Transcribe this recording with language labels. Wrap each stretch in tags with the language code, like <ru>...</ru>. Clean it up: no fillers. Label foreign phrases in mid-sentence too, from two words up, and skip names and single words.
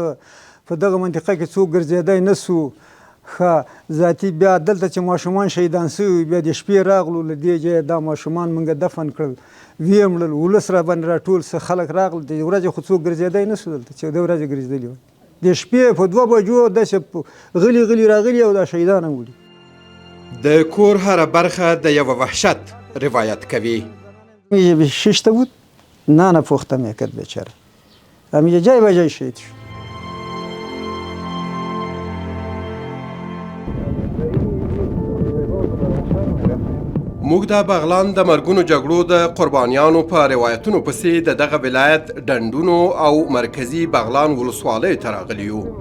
<ps>په دغه منطقه کې څوک ګرځېدی نه سو. ښه ذاتي بیا دلته چې ماشومان شهیدان سوي بیا د شپې راغلو له دې ځایه دا ماشومان موږ دفن کړل، ویې مړل، ولس را باندې راټول څه خلک راغلل. د ورځې خو څوک ګرځېدی نه سو دلته چې د ورځې ګرځېدلي وه. د شپې په 2 بجو داسې غلي راغلي او دا شهیدان هم وړي. د کور هره برخه د یوه وحشت روایت کوي.</ps> <fa>یه شش تا بود نان پختم کرد بیچاره. هم یه جای به جای شهید شد.</fa> <ps>موږ د بغلان د مرګونو جګړو د قربانیانو په روایتونو پسې د دغه ولایت ډنډونو او مرکزي بغلان ولسوالیو ته راغلي یو.</ps>